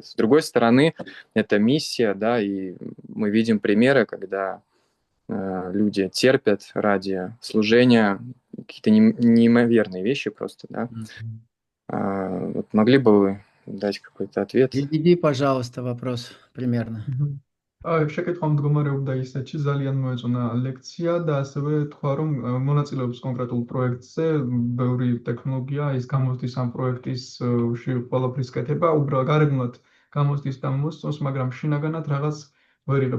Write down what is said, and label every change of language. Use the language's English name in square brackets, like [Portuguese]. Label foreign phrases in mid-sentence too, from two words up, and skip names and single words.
[Russian] С другой стороны, это миссия, да, и мы видим примеры, когда люди терпят ради служения какие-то неимоверные вещи просто, да. Вот могли бы вы дать какой-то ответ? Приведи, пожалуйста, вопрос примерно. [Georgian] შეკითხვა მდგომარეობდა ისეთში, ძალიან მოეწონა ლექცია და ასევე თქვა, რომ მონაწილეობს კონკრეტულ პროექტზე, ბევრი ტექნოლოგია, ის გამოსდის ამ პროექტისში ყველაფრის კეთება, უბრალოდ გარეგნულად გამოსდის და მოსწონს, მაგრამ შინაგანად რაღაც ვერ იღებს.